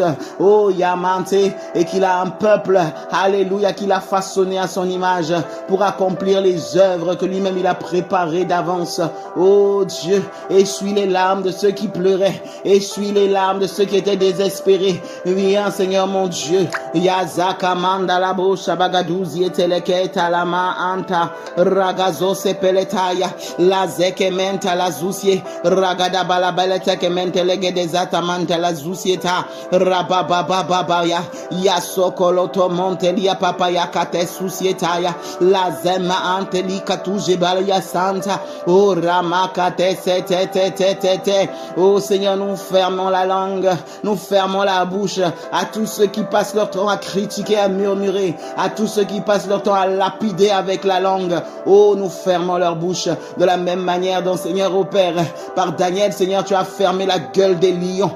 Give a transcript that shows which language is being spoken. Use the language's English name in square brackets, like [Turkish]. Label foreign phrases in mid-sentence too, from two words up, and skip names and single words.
[French] Oh Yamante, et qu'il a un peuple, alléluia, qu'il a façonné à son image pour accomplir les œuvres que lui-même il a préparées d'avance. Oh Dieu, essuie les larmes de ceux qui pleuraient, essuie les larmes de ceux qui étaient désespérés. Viens Seigneur mon Dieu. Yazaka mandala bo shabagadouzi eteleketa lama anta ragazo sepeletaya la zekementa la zusie ragada balabelete kemente legedezata manta la zusieta rababababaya yasokoloto montelia papaya kate susietaya la zema anteli katuje balaya santa oh ramakate tete. Oh Seigneur, nous fermons la langue, nous fermons la bouche à tous ceux qui passent leur temps à critiquer, à murmurer, à tous ceux qui passent leur temps à lapider avec la langue. Oh, nous fermons leur bouche de la même manière dont, Seigneur, au Père, par Daniel, Seigneur, tu as fermé la gueule des lions.